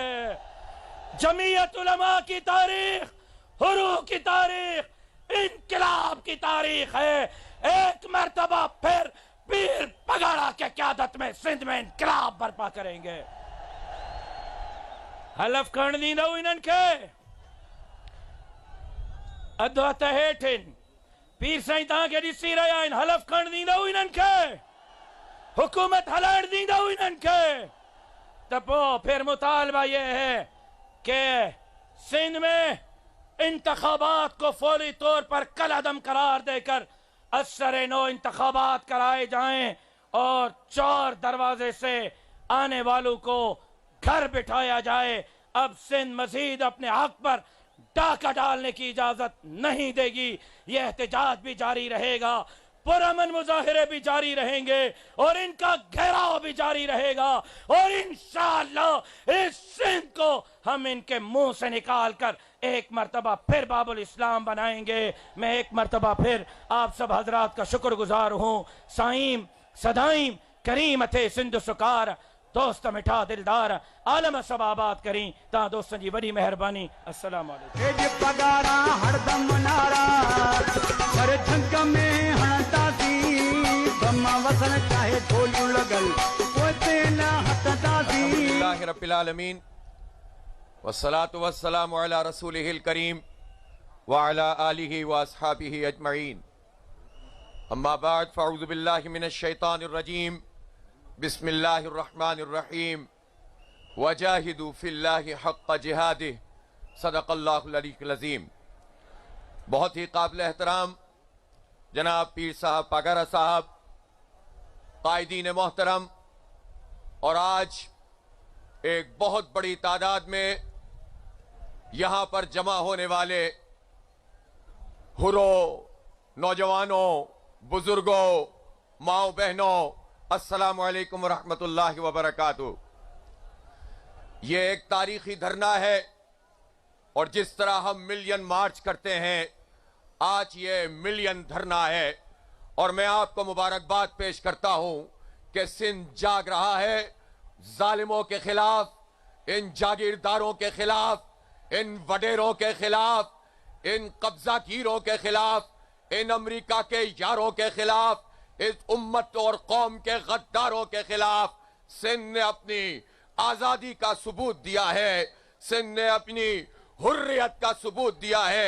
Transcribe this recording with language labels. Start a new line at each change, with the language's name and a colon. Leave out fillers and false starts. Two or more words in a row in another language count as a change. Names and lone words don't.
Urdu: جمعیت علماء کی تاریخ، حرو کی تاریخ، انقلاب کی تاریخ ہے. ایک مرتبہ پھر پیر پگاڑا کے قیادت میں سندھ میں انقلاب برپا کریں گے.
Sindhi: हलफ खण दींदो इन्हनि खे अधु हथ हेठिन। पीर साईं तव्हांखे ॾिसी रहिया आहिनि, हलफ खण दींदो इन्हनि खे, हुकूमत हलाइण दींदो इन्हनि खे। त पोइ
Urdu: پھر مطالبہ یہ ہے کہ سندھ میں انتخابات کو فوری طور پر کل عدم قرار دے کر اسر نو انتخابات کرائے جائیں اور 4 دروازے سے آنے والوں کو گھر بٹھایا جائے. اب سندھ مزید اپنے حق پر ڈاکہ ڈالنے کی اجازت نہیں دے گی. یہ احتجاج بھی جاری رہے گا. پرامن مظاہرے بھی جاری رہیں گے اور انکا گھیراؤ بھی جاری رہے گا اور انشاءاللہ اس سندھ کو ہم ان کے منہ سے نکال کر ایک مرتبہ پھر باب الاسلام بنائیں گے. میں ایک مرتبہ پھر آپ سب حضرات کا شکرگزار ہوں.
Sindhi: साईं सदाईं करीम थे सिंध सुकार दोस्त मिठा दिलदार आलम सब आबाद करी ता दोस्तन जी वॾी मेहरबानी।
Arabic: السلام عليكم.
Sindhi: पगारा हरदम नारा पर झंक में हणंदासी बम्मा वसन चाहे गोलियूं लॻल पोते न हटंदासी।
Arabic: الحمد لله رب العالمين والصلاة والسلام على رسوله الكريم وعلى آله وأصحابه أجمعين. أما بعد فأعوذ بالله من الشيطان الرجيم. بسم الله الرحمن الرحيم۔ وجاهدوا في الله حق جهاده. صدق الله العلي العظيم.
Urdu: بہت ہی قابل احترام جناب پیر صاحب پگارا صاحب، قائدین محترم، اور آج ایک بہت بڑی تعداد میں یہاں پر جمع ہونے والے حرو، نوجوانوں، بزرگوں، ماؤ بہنوں,
Arabic: السلام عليكم ورحمة الله وبركاته.
Urdu: یہ ایک تاریخی دھرنا ہے اور جس طرح ہم
English: million march
Urdu: کرتے ہیں آج یہ ملین دھرنا ہے اور میں آپکو مبارکباد پیش کرتا ہوں کہ سندھ جاگ رہا ہے ظالموں کے خلاف، ان جاگیرداروں کے خلاف، ان وڈیروں کے خلاف، ان قبضہ‌گیروں کے خلاف، ان امریکہ کے یاروں کے خلاف، اس امت اور قوم کے غداروں کے خلاف سندھ نے اپنی آزادی کا ثبوت دیا ہے، سندھ نے اپنی حریت کا ثبوت دیا ہے.